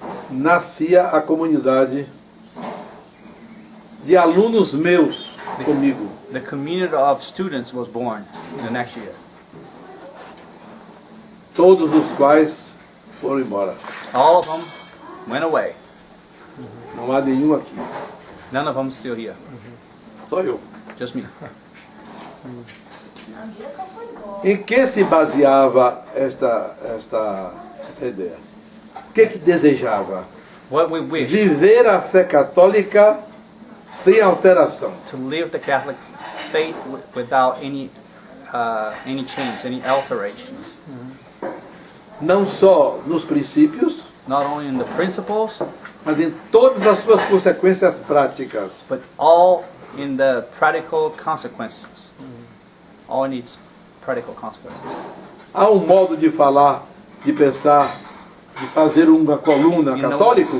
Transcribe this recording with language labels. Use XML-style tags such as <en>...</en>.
<pt>nascia a comunidade de alunos meus comigo.</pt> <en>the community of students was born the next year.</en> <pt>Todos os quais foram embora.</pt> <en>All of them went away.</en> <pt>Não há nenhum aqui.</pt> <en>None of them still here.</en> <pt>Só eu.</pt> <en>Just me.</en> <pt>Em que se baseava essa ideia? O que desejava?</pt> <en>What we wish</en> <pt>Viver a fé católica sem alteração.</pt> <en>to live the Catholic faith without any change, any alterations.</en> <pt>Não só nos princípios,</pt> <en>Not only in the principles,</en> <pt>mas em todas as suas consequências práticas.</pt> <en>but all in the practical consequences. All in its practical consequences.</en> <pt>Há um modo de falar, de pensar, de fazer uma coluna católico</pt>